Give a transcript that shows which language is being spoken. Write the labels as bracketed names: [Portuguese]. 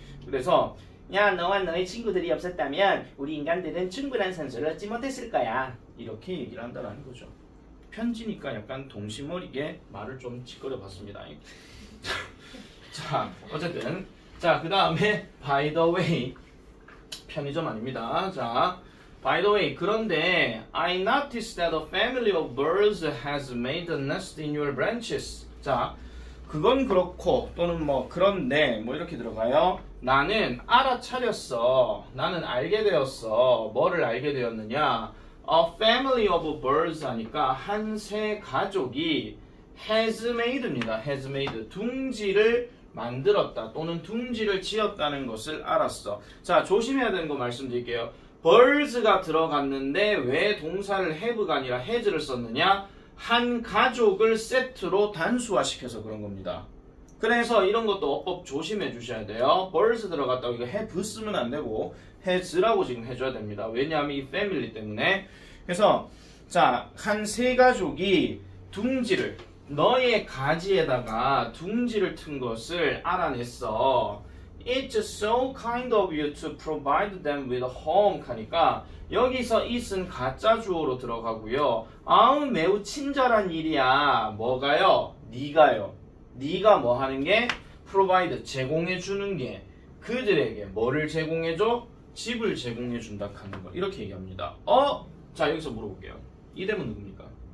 [Korean] 그래서 야, 너와 너의 친구들이 없었다면 우리 인간들은 충분한 산소를 얻지 못했을 거야. 이렇게 얘기를 한다는 거죠. 편지니까 약간 동심어리게 말을 좀 짓거려 봤습니다. 자, 어쨌든 자, 그 다음에 [English] by the way [Korean] 편의점 아닙니다. 자, [English] By the way, [Korean] 그런데 [English] I noticed that a family of birds has made a nest in your branches. [Korean] 자, 그건 그렇고 또는 뭐 그런데 뭐 이렇게 들어가요. 나는 알아차렸어. 나는 알게 되었어. 뭐를 알게 되었느냐? [English] A family of birds [Korean] 하니까 한 새 가족이 [English] has made [Korean] 입니다. [English] has made. [Korean] 둥지를 만들었다 또는 둥지를 지었다는 것을 알았어. 자, 조심해야 되는 거 말씀드릴게요. birds가 들어갔는데 왜 동사를 have가 아니라 has를 썼느냐? 한 가족을 세트로 단수화시켜서 그런 겁니다. 그래서 이런 것도 어법 조심해 주셔야 돼요. birds 들어갔다고 이거 have 쓰면 안 되고 has라고 지금 해줘야 됩니다. 왜냐하면 이 family 때문에. 그래서 자, 한 세 가족이 둥지를 너의 가지에다가 둥지를 튼 것을 알아냈어. [English] It's so kind of you to provide them with a home [Korean] 하니까 여기서 it은 가짜 주어로 들어가고요. 아우 매우 친절한 일이야. 뭐가요? 네가요. 네가 뭐 하는 게? provide 제공해 주는 게 그들에게 뭐를 제공해줘? 집을 제공해 준다 하는 거. 이렇게 얘기합니다. 자 여기서 물어볼게요. 이 대문 누굽니까?